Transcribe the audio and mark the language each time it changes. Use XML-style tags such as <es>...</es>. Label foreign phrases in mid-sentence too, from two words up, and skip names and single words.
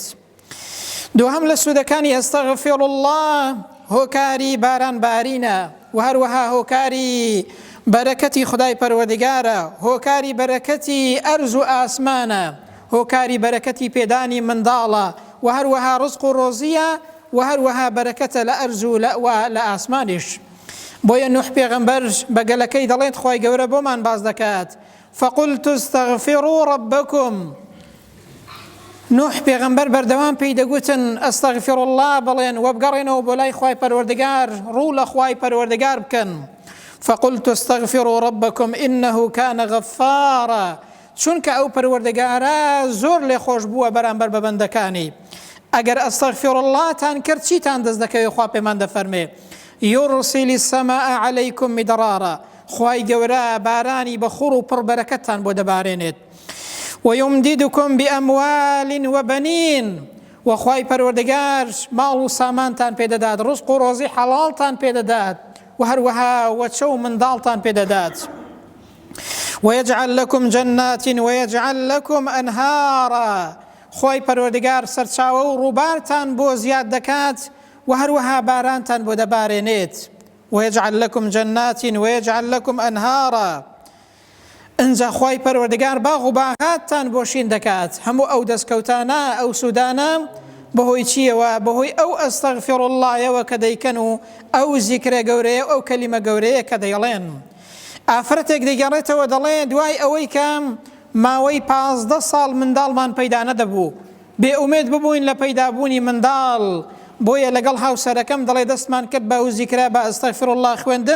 <ckb>دووهەم لە سوودەکانی</ckb> <ar>ئەستەغفر الله</ar> <ckb>هۆکاری باران بارینە و هەروەها هۆکاری بەرەکەتی خدای پەروەردگارە، هۆکاری بەرەکەتی ئەرز و ئاسمانە، هۆکاری بەرەکەتی پێدانی منداڵە و هەروەها ڕزق و ڕۆزیە و هەروەها بەرەکەتە لە ئەرز و لە ئاسمانیش. بۆیە نوح پێغەمبەر بە گەلەکەی دەڵێت خی گەورە بۆمان باز دەکات</ckb> <ar>فقلت استغفروا ربكم.</ar> <ckb>نوح پێغەمبەر بەردەوام پێی دەگوتن</ckb> <ar>ئەستەغفر الله</ar> <ckb>بڵێن و بگەڕێنەوە بۆ لای خوای پەروەردگار، ڕوو لە خوای پەروەردگار بکەن.</ckb> <ar>فقلت استغفروا ربكم إنه كان غفارا،</ar> <ckb>چونکە ئەو پەروەردگارە زۆر لێ خۆش بووە بەرامبەر بە بەندەکانی. ئەگەر</ckb> <ar>ئەستەغفر الله</ar> <ckb>تان کرد چیتان دەست دەکەوێت؟ خوا پێمان دەفەرمێ</ckb> <ar>يرسل السماء عليكم مدرارا،</ar> <ckb>خوای گەورە بارانی بەخوڕ و پڕبەرەکەتان بۆ دەبارێنێت.</ckb> <ar>ويمددكم بأموال وبنين،</ar> <ckb>وخواي پەروەردگار ماڵ و سامانتان پێدەدات، ڕزق و ڕۆزی حەڵاڵتان پێدەدات و هەروەها وەچە و منداڵتان پێدەدات.</ckb> <ar>ويجعل لكم جنات ويجعل لكم أنهارا،</ar> <ckb>خواي پەروەردگار سەرچاوە و ڕووبارتان بۆ زیاد دەکات و هەروەها بارانتان بۆ دەبارێنێت.</ckb> <ar>ويجعل لكم جنات ويجعل لكم أنهارا،</ar> <ckb>ئەنجا خوای پەروەردگار باغ و باغاتتان بۆشین دەکات. هەموو ئەو دەستکەوتانە ئەو سوودانە بەهۆی چیەوە؟ بەهۆی ئەو</ckb> <ar>ئەستەغفر اللهەوە</ar> <ckb>کە دەیکەن و ئەو زیکرە گەورەیە ئەو کەلیمە گەورەیە کە دەیڵێن. ئافرەتێک دەیگەڕێتەوە دەڵێ دوای ئەوەی کە ماوەی 15 ساڵ منداڵمان پەیدا نەدەبوو، بێئومێد ببووین لە پەیدابوونی منداڵ، بۆیە لەگەڵ هاوسەرەکەم دەڵێ دەستمان کرد بە ئەو زیکرە بە</ckb> <ar>ئەستەغفر الله</ar> <ckb>خوێندن.</ckb>